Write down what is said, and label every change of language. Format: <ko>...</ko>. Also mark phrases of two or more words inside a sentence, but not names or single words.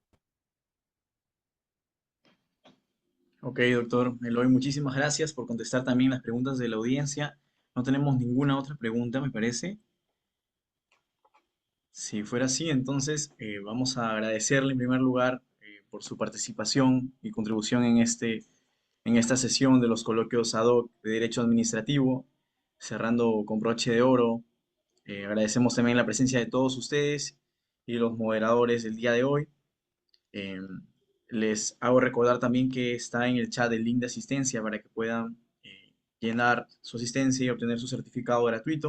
<es>Ok, doctor Eloy, muchísimas gracias por contestar también las preguntas de la audiencia. No tenemos ninguna otra pregunta, me parece. Si fuera así, entonces vamos a agradecerle en primer lugar por su participación y contribución en esta sesión de los coloquios</es> <la>ad hoc</la> <es>de Derecho Administrativo, cerrando con broche de oro. Agradecemos también la presencia de todos ustedes y los moderadores del día de hoy. Eh, Les hago recordar también que está en el chat el link de asistencia para que puedan llenar su asistencia y obtener su certificado gratuito.</es>